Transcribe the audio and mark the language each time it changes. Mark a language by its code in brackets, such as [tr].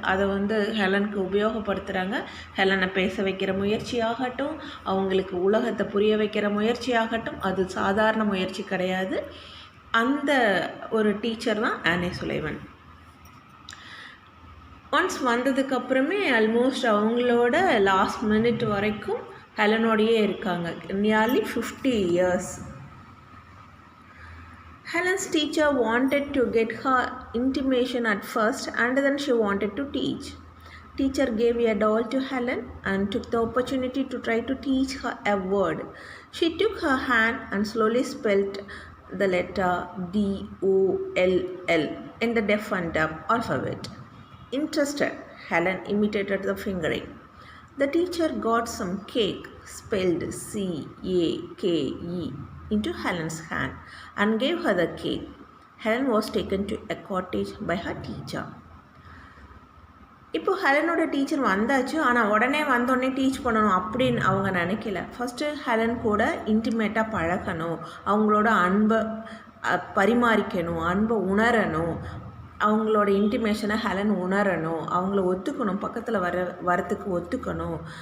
[ta] அதை வந்து ஹெலனுக்கு உபயோகப்படுத்துகிறாங்க. ஹெலனை பேச வைக்கிற முயற்சியாகட்டும், அவங்களுக்கு உலகத்தை புரிய வைக்கிற முயற்சியாகட்டும், அது சாதாரண முயற்சி கிடையாது. அந்த ஒரு டீச்சர் தான் ஆன்னி சுலைவன். ஒன்ஸ் வந்ததுக்கப்புறமே ஆல்மோஸ்ட் அவங்களோட லாஸ்ட் மினிட் வரைக்கும் ஹெலனோடையே இருக்காங்க. [en] Nearly 50 years. Helen's teacher wanted to get her intimation at first and then she wanted to teach. Teacher gave a doll to Helen and took the opportunity to try to teach her a word. She took her hand and slowly spelled the letter D-O-L-L in the deaf and dumb alphabet. Interested, Helen imitated the fingering. The teacher got some cake spelled C-A-K-E into Helen's hand and gave her the cake. Helen was taken to a cottage by her teacher. [ta] இப்போது ஹெலனோட teacher வந்தாச்சு. ஆனால் உடனே வந்தோடனே teach பண்ணணும் அப்படின்னு அவங்க நினைக்கல. First Helen கூட இன்டிமேட்டாக பழகணும், அவங்களோட அன்பை பரிமாறிக்கணும், அன்பை உணரணும், அவங்களோட இன்டிமேஷனை ஹெலன் உணரணும், அவங்கள ஒத்துக்கணும், பக்கத்தில் வரத்துக்கு ஒத்துக்கணும்.